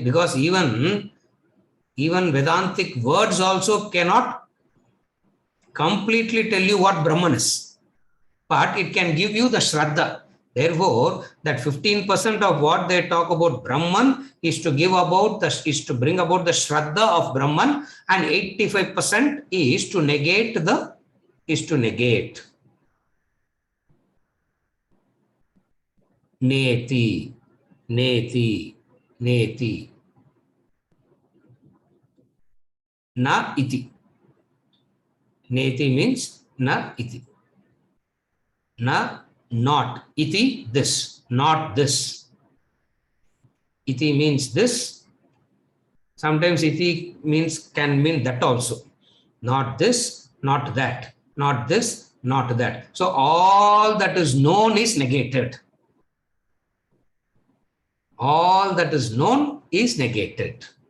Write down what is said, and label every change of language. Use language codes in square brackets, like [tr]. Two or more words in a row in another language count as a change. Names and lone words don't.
[en] Because even Vedantic words also cannot completely tell you what Brahman is, but it can give you the Shraddha. Therefore, that 15% of what they talk about Brahman is to bring about the Shraddha of Brahman, and 85% is to negate [sa] नेति, नेति, नेति, न इति. [en] Neti means [sa] न इति. [en] Na not. Iti, this, not this. Iti means this. Sometimes iti can mean that also. Not this, not that. Not this, not that. So all that is known is negated. All that is known is negated.